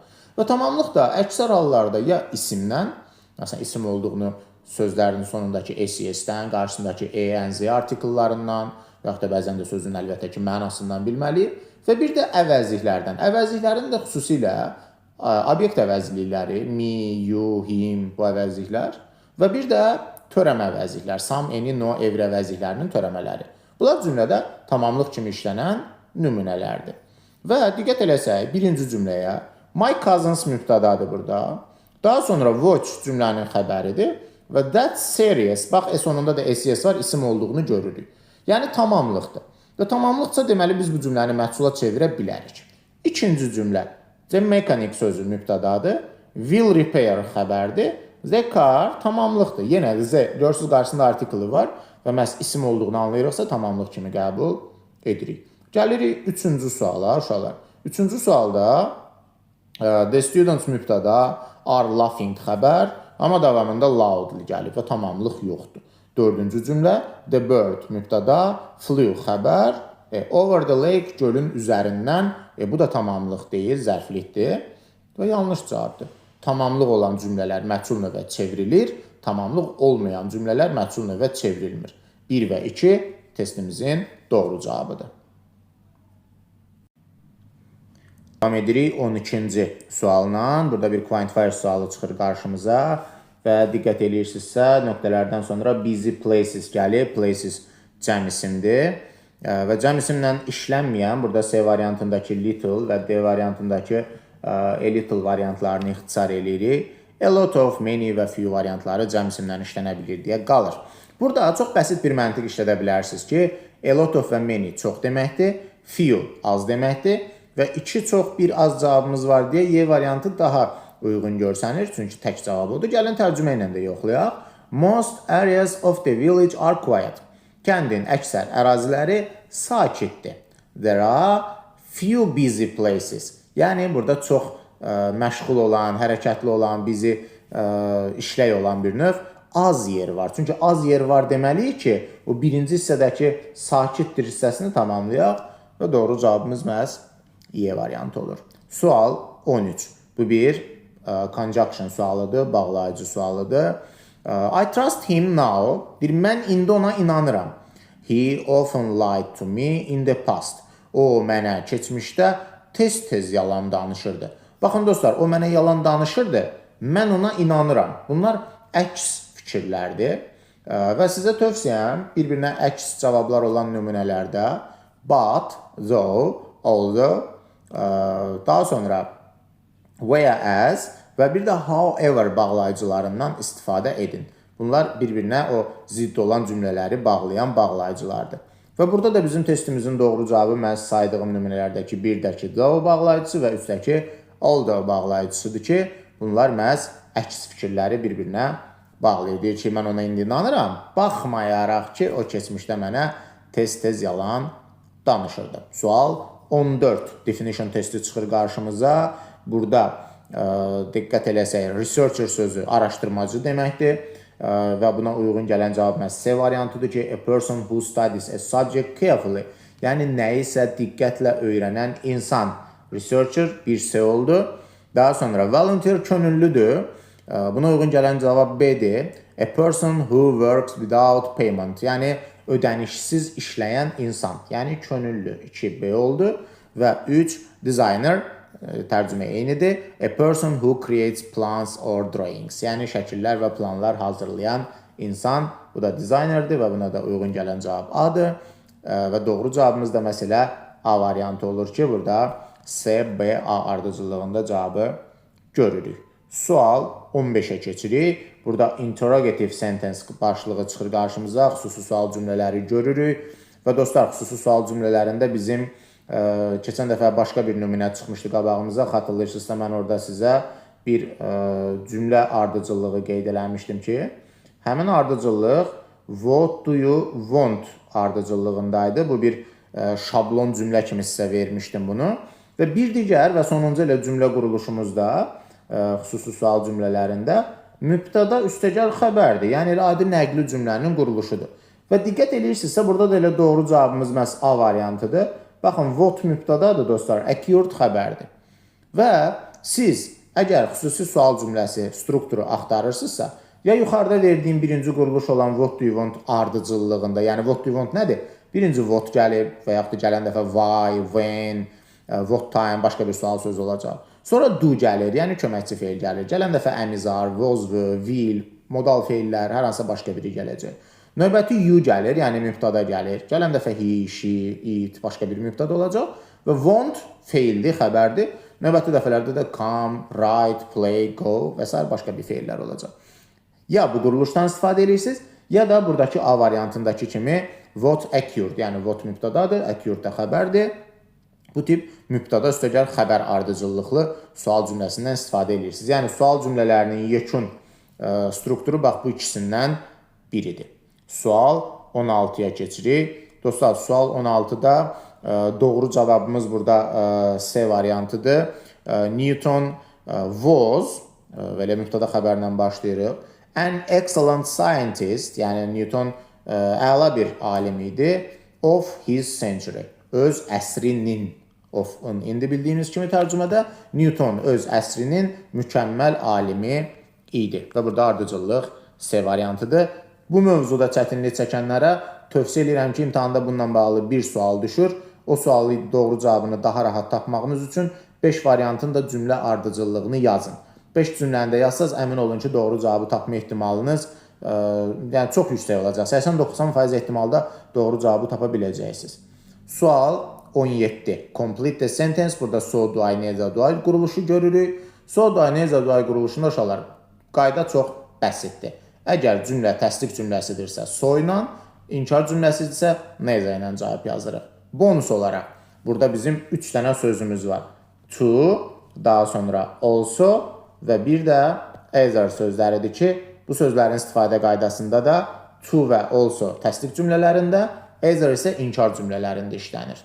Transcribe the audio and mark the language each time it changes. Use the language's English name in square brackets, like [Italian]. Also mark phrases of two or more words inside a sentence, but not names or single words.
[Azerbaijani] Və tamamlıq da əksər hallarda ya isimdən, məsələn isim olduğunu sözlərin sonundakı SES-dən, qarşısındakı ENZ artikellarından, yaxud da bəzən də sözün əlbəttə ki mənasından bilməliyik və bir də əvəzliklərdən. Əvəzliklərin də xüsusilə obyekt əvəzlikləri, [English] me, you, him [Azerbaijani] bu əvəzliklər və bir də törəmə əvəzliklər, [English] some, any, no, every [Azerbaijani] əvəzliklərinin törəmələri. Bunlar cümlədə tamamlıq kimi işlənən nümunələrdir. Və diqqət eləsək, birinci cümləyə [English] my cousins [Azerbaijani] mübtədadır burada. Daha sonra watch cümlənin xəbəridir və [English] that serious, [Azerbaijani] bax sonunda da SES var, isim olduğunu görürük. Yəni tamamlıqdır. Və tamamlıqsa deməli biz bu cümləni məhsula çevirə bilərik. İkinci cümlə, [English] the mechanic [Azerbaijani] sözü mübtədadır, [English] will repair [Azerbaijani] xəbərdir, [English] the car [Azerbaijani] tamamlıqdır. Yenə the, görürsünüz qarşısında artikli var və məhz isim olduğunu anlayırıqsa tamamlıq kimi qəbul edirik. Gəlirik üçüncü suala, uşaqlar. Üçüncü sualda [English] the students [Azerbaijani] mübtəda, [English] are laughing [Azerbaijani] xəbər, amma davamında loudly gəlib və tamamlıq yoxdur. Dördüncü cümlə, [English] the bird [Azerbaijani] mübtəda, flew xəbər, [English] over the lake [Azerbaijani] gölün üzərindən, bu da tamamlıq deyil, zərflikdir və yanlış cavabdır. Tamamlıq olan cümlələr məchul növə çevrilir, tamamlıq olmayan cümlələr məchul növə çevrilmir. 1 və 2 testimizin doğru cavabıdır. Devam edirik 12-ci sualla. Burada bir quantifier sualı çıxır qarşımıza və diqqət edirsinizsə, nöqtələrdən sonra [English] busy places [Azerbaijani] gəlir. Places cəm isimdir və cəm isimlə işlənməyən, burada C variantındakı little və D variantındakı [English] a little [Azerbaijani] variantlarını ixtisar edirik. [English] A lot of, many [Azerbaijani] və few variantları cəm isimlə işlənə bilir deyə qalır. Burada çox bəsit bir məntiq işlədə bilərsiniz ki, [English] a lot of [Azerbaijani] və many çox deməkdir, few az deməkdir və 2 çox, 1 az cavabımız var deyə Y variantı daha uyğun görsənir, çünki tək cavab odur. Gəlin tərcümə ilə də yoxlayaq. [English] Most areas of the village are quiet. [Azerbaijani] Kəndin əksər əraziləri sakitdir. [English] There are few busy places. [Azerbaijani] Yəni, burada çox məşğul olan, hərəkətli olan, busy işlək olan bir növ az yer var. Çünki az yer var deməliyik ki, o birinci hissədəki sakitdir hissəsini tamamlayaq və doğru cavabımız məhz Y variantı olur. Sual 13. Bu bir conjunction sualıdır, bağlayıcı sualıdır. [English] I trust him now. [Azerbaijani] Mən indi ona inanıram. [English] He often lied to me in the past. [Azerbaijani] O mənə keçmişdə tez-tez yalan danışırdı. Baxın dostlar, o mənə yalan danışırdı, mən ona inanıram. Bunlar əks fikirlərdir və sizə tövsiyəm bir-birinə əks cavablar olan nümunələrdə [English] but, though, although, [Azerbaijani] daha sonra whereas və bir də however bağlayıcılarından istifadə edin. Bunlar bir-birinə o zidd olan cümlələri bağlayan bağlayıcılardır. Və burada da bizim testimizin doğru cavabı məhz saydığım nümunələrdəki birdəki though bağlayıcısı və üstdəki although bağlayıcısıdır ki, bunlar məhz əks fikirləri bir-birinə bağlayır. Deyir ki, mən ona indi inanıram, baxmayaraq ki, o keçmişdə mənə tez-tez yalan danışırdı. Sual 14 definition testi çıxır qarşımıza. Burada diqqət eləsək, researcher sözü araşdırmacı deməkdir və buna uyğun gələn cavab məhz C variantıdır ki, [English] a person who studies a subject carefully, [Azerbaijani] yəni nəyisə diqqətlə öyrənən insan. Researcher bir C oldu. Daha sonra volunteer könüllüdür. Buna uyğun gələn cavab B-dir. [English] A person who works without payment, [Azerbaijani] yəni ödənişsiz işləyən insan, yəni könüllü. 2B oldu və 3 designer, tərcümə eynidir. [English] A person who creates plans or drawings, [Azerbaijani] yəni şəkillər və planlar hazırlayan insan. Bu da designerdir və buna da uyğun gələn cavab A-dır. Və doğru cavabımız da məsələ A variantı olur ki, burada C, B, A ardıcıllığında cavabı görürük. Sual 15-ə keçirik. Burada [English] interrogative sentence [Azerbaijani] başlığı çıxır qarşımıza. Xüsusi sual cümlələri görürük. Və dostlar, xüsusi sual cümlələrində bizim keçən dəfə başqa bir nümunə çıxmışdı qabağımıza. Xatırlayırsınızsa, mən orada sizə bir cümlə ardıcıllığı qeyd eləmişdim ki, həmin ardıcıllıq [English] what do you want [Azerbaijani] ardıcıllığındaydı. Bu bir şablon cümlə kimi sizə vermişdim bunu. Və bir digər və sonuncu ilə cümlə quruluşumuzda xüsusi sual cümlələrində mübtəda üstəgəl xəbərdir. Yəni elə adi nəqli cümlənin quruluşudur. Və diqqət edirsinizsə, burada da elə doğru cavabımız məhz A variantıdır. Baxın, what mübtədadır dostlar, occurred xəbərdir. Və siz əgər xüsusi sual cümləsi strukturu axtarırsınızsa, ya yuxarıda verdiyim birinci quruluş olan [English] what do you want [Azerbaijani] ardıcıllığında, yəni [English] what do you want [Azerbaijani] nədir? Birinci what gəlir və yaxud da gələn dəfə [English] why, when, what time, [Azerbaijani] başqa bir sual sözü olacaq. Sonra do gəlir, yəni köməkçi feil gəlir. Gələn dəfə əmizar, [English] was, will, [Azerbaijani] modal feillər, hər hansısa başqa biri gələcək. Növbəti you gəlir, yəni mübtada gəlir. Gələn dəfə [English] he, she, it, [Azerbaijani] başqa bir mübtada olacaq. Və want feildir, xəbərdir. Növbəti dəfələrdə də [English] come, write, play, go [Azerbaijani] və s. başqa bir feillər olacaq. Ya bu quruluşdan istifadə edirsiniz, ya da buradakı A variantındakı kimi [English] what occurred, [Azerbaijani] yəni what mübtadadır, occurred da xəbərdir. Bu tip mübtada üstəgəl xəbər ardıcıllıqlı sual cümləsindən istifadə edirsiniz. Yəni sual cümlələrinin yekun strukturu bax bu ikisindən biridir. Sual 16-ya keçirik. Dostlar, sual 16-da doğru cavabımız burada C variantıdır. Newton was, belə mübtada xəbərlə başlayırıq. [English] An excellent scientist, [Azerbaijani] yəni Newton əla bir alim idi, [English] of his century, [Azerbaijani] öz əsrinin, of-un indi bildiyiniz kimi tərcümədə Newton öz əsrinin mükəmməl alimi idi. Və burada ardıcıllıq C variantıdır. Bu mövzuda çətinlik çəkənlərə tövsiyə edirəm ki, imtahanda bununla bağlı bir sual düşür. O sualı doğru cavabını daha rahat tapmağınız üçün 5 variantın da cümlə ardıcıllığını yazın. 5 cümləni də yazsaz, əmin olun ki, doğru cavabı tapma ehtimalınız yəni çox yüksək olacaq. 80-90% ehtimalda doğru cavabı tapa biləcəksiniz. Sual 17. [English] Complete the sentence. [Azerbaijani] Burada [English] so, do, I, need, do, I [Azerbaijani] quruluşu görürük. [English] So, do, I, need, do, I [Azerbaijani] quruluşunda uşaqlar qayda çox bəsitdir. Əgər cümlə təsdiq cümləsidirsə so ilə, inkar cümləsidirsə neyza ilə cavab yazırıq. Bonus olaraq burada bizim 3 dənə sözümüz var. To, daha sonra also və bir də either sözləridir ki, bu sözlərin istifadə qaydasında da to və also təsdiq cümlələrində, either isə inkar cümlələrində işlənir.